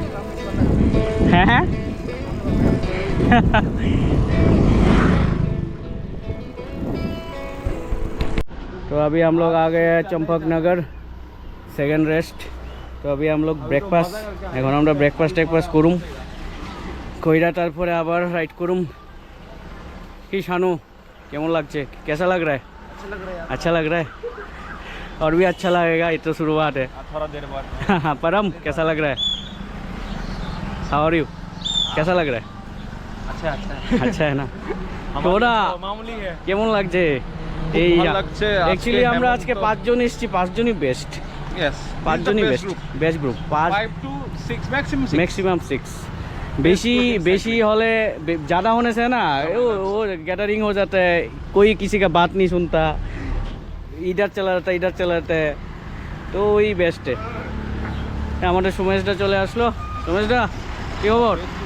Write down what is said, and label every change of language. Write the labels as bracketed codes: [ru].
[hi] हैं तो अभी हम लोग आ गए हैं चंपकनगर, सेकेंड रेस्ट। तो अभी हम लोग [bn] ब्रेकफास्ट, এখন আমরা ব্রেকফাস্ট করুম, কইরা তারপরে আবার রাইড করুম। কি শানু কেমন লাগছে? [hi] कैसा लग रहा है? अच्छा लग रहा है और भी अच्छा लगेगा, ये तो शुरुआत है। थोड़ा देर बाद परम कैसा लग रहा है? [en] How are you? [hi] कैसा लग रहा है? अच्छा अच्छा है ना? তোরা মামুলি है [bn] কেমন লাগছে? এই অ্যাকচুয়ালি আমরা আজকে 5 জন এসেছি, 5 জনই বেস্ট। [en] yes [bn] 5 জনই বেস্ট গ্রুপ। 5 [en] to 6 [hi] maximum 6। बेशी हॉले ज़्यादा होने से ना वो गैदरिंग हो जाता है, कोई किसी का बात नहीं सुनता, इधर चला जाता है। तो वही बेस्ट है। हमारे सुमेशदा चले आसलो। [bn] सुमेशदा কি খবর?